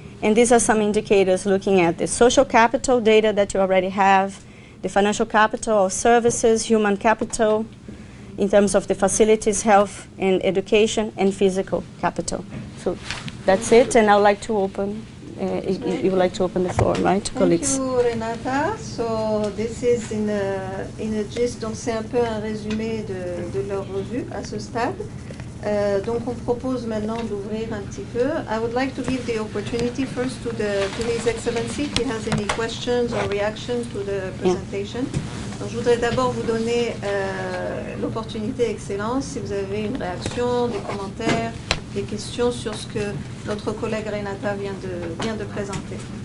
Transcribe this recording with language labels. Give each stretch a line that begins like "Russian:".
English: And these are some indicators looking at the social capital data that you already have, the financial capital of services, human capital, in terms of the facilities, health and education, and physical capital. So that's it, and I'd like to open you would like to open the floor, right, colleagues? Thank you, Renata. So this is in a gist,
French: donc c'est un peu un résumé de leur revue à ce stade. Donc on propose maintenant d'ouvrir un petit peu.
English: I would like to give the opportunity first to His Excellency if he has any questions or reactions to the presentation.
French: Donc je voudrais d'abord vous donner l'opportunité, Excellence, si vous avez une réaction, des commentaires, des questions sur ce que notre collègue Renata vient de présenter.